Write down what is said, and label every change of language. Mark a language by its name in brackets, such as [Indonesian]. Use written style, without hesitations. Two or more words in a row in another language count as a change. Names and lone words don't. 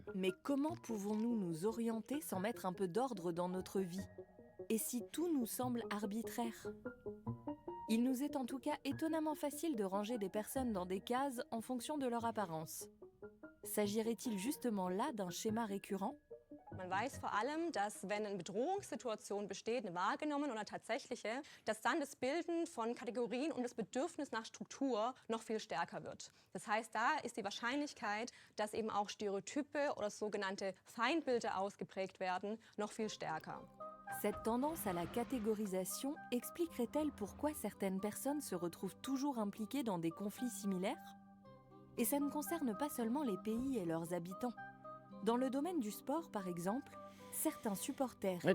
[French] Mais comment pouvons-nous nous orienter sans mettre un peu d'ordre dans notre vie? Et si tout nous semble arbitraire? Il nous est en tout cas étonnamment facile de ranger des personnes dans des cases en fonction de leur apparence. S'agirait-il justement là d'un schéma récurrent? [German] Man weiß vor allem, dass wenn eine Bedrohungssituation besteht, eine wahrgenommene oder tatsächliche, dass dann das Bilden von Kategorien und das Bedürfnis nach Struktur noch viel stärker wird. Das heißt, da ist die Wahrscheinlichkeit, dass eben auch Stereotype oder sogenannte Feindbilder ausgeprägt werden, noch viel stärker. [French] Cette tendance à la catégorisation expliquerait-elle pourquoi certaines personnes se retrouvent toujours impliquées dans des conflits similaires? Et ça ne concerne pas seulement les pays et leurs habitants. Dans le domaine du sport, par exemple, certains supporters Ouais,